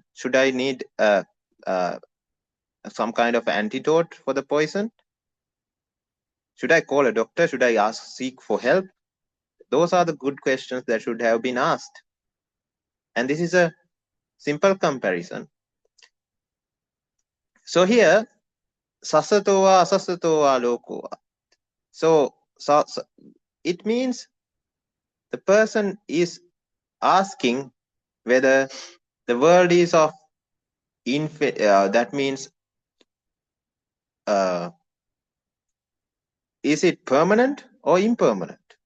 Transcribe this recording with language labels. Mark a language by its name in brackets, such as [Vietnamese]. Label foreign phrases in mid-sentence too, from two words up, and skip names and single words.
[English] Should I need some kind of antidote for the poison? Should I call a doctor? Should I seek for help? Those are the good questions that should have been asked. And this is a simple comparison. So here, [Pali] sasato va asasato va loko va. [English] So it means the person is asking whether the world is of that means is it permanent or impermanent?